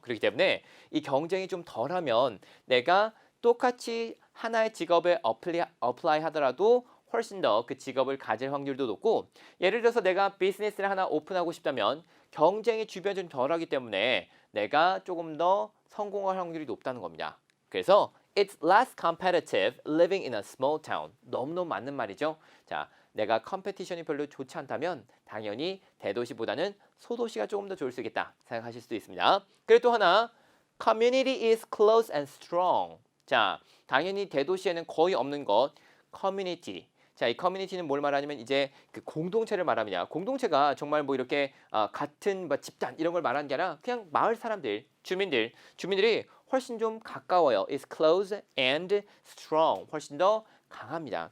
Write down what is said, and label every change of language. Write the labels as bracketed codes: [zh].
[ko] 그렇기 때문에 이 경쟁이 좀 덜하면 내가 똑같이 하나의 직업에 어플라이 하더라도 훨씬 더 그 직업을 가질 확률도 높고 예를 들어서 내가 비즈니스를 하나 오픈하고 싶다면 경쟁이 주변에 좀 덜하기 때문에 내가 조금 더 성공할 확률이 높다는 겁니다. 그래서 [en] it's less competitive living in a small town. [ko] 너무너무 맞는 말이죠. 자, 내가 컴페티션이 별로 좋지 않다면 당연히 대도시보다는 소도시가 조금 더 좋을 수 있겠다 생각하실 수도 있습니다. 그리고 또 하나, [en] community is close and strong. [ko] 자, 당연히 대도시에는 거의 없는 것, community. 자, 이 커뮤니티는 뭘 말하냐면 이제 그 공동체를 말합니다. 공동체가 정말 뭐 이렇게 같은 뭐 집단 이런 걸 말하는 게 아니라 그냥 마을 사람들, 주민들이 훨씬 좀 가까워요. [en] is close and strong. [ko] 훨씬 더 강합니다.